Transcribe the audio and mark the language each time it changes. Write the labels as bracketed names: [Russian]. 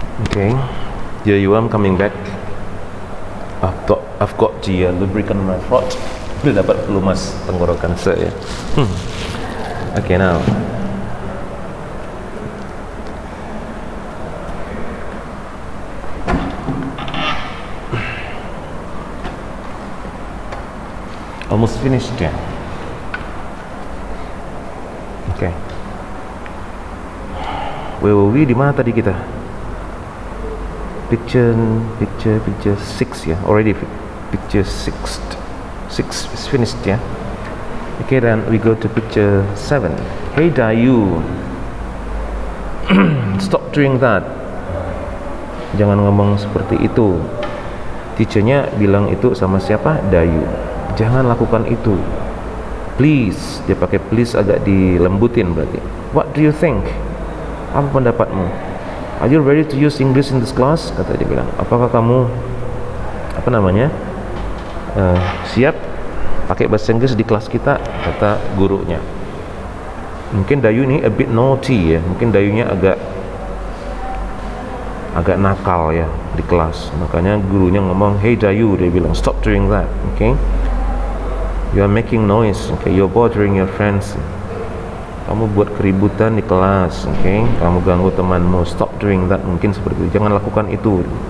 [English] Okay, here you are, I'm coming back. I've got the lubricant on my throat. [Indonesian] Udah dapat pelumas tenggorokan saya. [English] Okay, now almost finished ya. Okay, where were we? [Indonesian] Di mana tadi kita? [English] Picture 6 ya, already picture 6 is finished ya. Okay, then we go to picture 7. Hey Dayu, stop doing that. [Indonesian] Jangan ngomong seperti itu. Teachernya bilang itu sama siapa? Dayu. Jangan lakukan itu. Please, dia pakai please agak dilembutin berarti. [English] What do you think? [Indonesian] Apa pendapatmu? [English] Are you ready to use English in this class? [Indonesian] Kata dia bilang. Apakah kamu siap pakai bahasa Inggris di kelas kita? Kata gurunya. Mungkin Dayu ini [English] a bit naughty [Indonesian] ya. Mungkin Dayunya agak nakal ya di kelas. Makanya gurunya ngomong, hey Dayu, dia bilang, [English] stop doing that. Okay, you are making noise. Okay, you're bothering your friends. [Indonesian] Kamu buat keributan di kelas, okay? Kamu ganggu temanmu. [English] Stop doing that. [Indonesian] Mungkin seperti itu. Jangan lakukan itu.